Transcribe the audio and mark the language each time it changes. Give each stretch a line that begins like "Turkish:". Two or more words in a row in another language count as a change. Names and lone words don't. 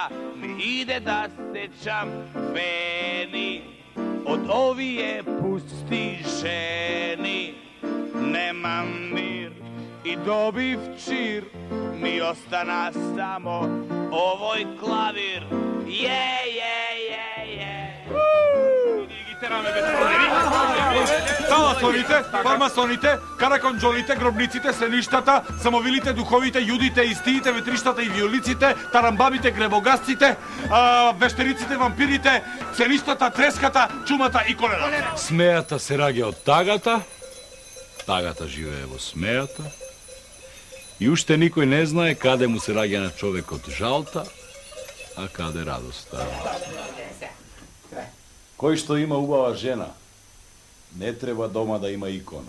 Macedonian: Ми иде да стечам вени од овие пусти жени. Немам мир и добив чир, ми остана само овој клавир. Таласоните, фармасоните, караконджолите, гробниците, сеништата, самовилите, духовите, јудите, истиите, ветриштата и виолиците, тарамбабите, гребогасците, вештериците, вампирите, сеништата, треската, чумата и колера. Смејата се раѓа од тагата, тагата живее во смејата, и уште никој не знае каде му се раѓа на човекот жалта, а каде радоста. Кој што има убава жена, не треба дома да има икона.